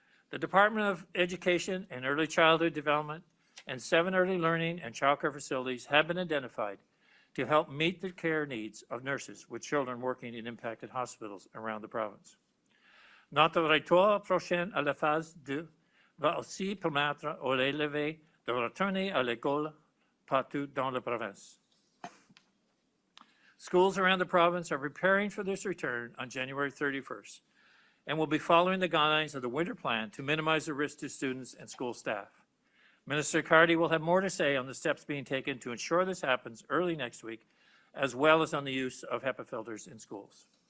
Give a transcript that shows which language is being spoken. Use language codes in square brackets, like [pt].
[en] The Department of Education and Early Childhood Development and 7 early learning and childcare facilities have been identified to help meet the care needs of nurses with children working in impacted hospitals around the province. [fr] Notre retour prochain à la phase 2 va aussi permettre aux élèves de retourner à l'école partout dans la province. [en] Schools around the province are preparing for this return on January 31st and will be following the guidelines of the winter plan to minimize the risk to students and school staff. Minister Cardy will have more to say on the steps being taken to ensure this happens early next week, as well as on the use of HEPA filters in schools.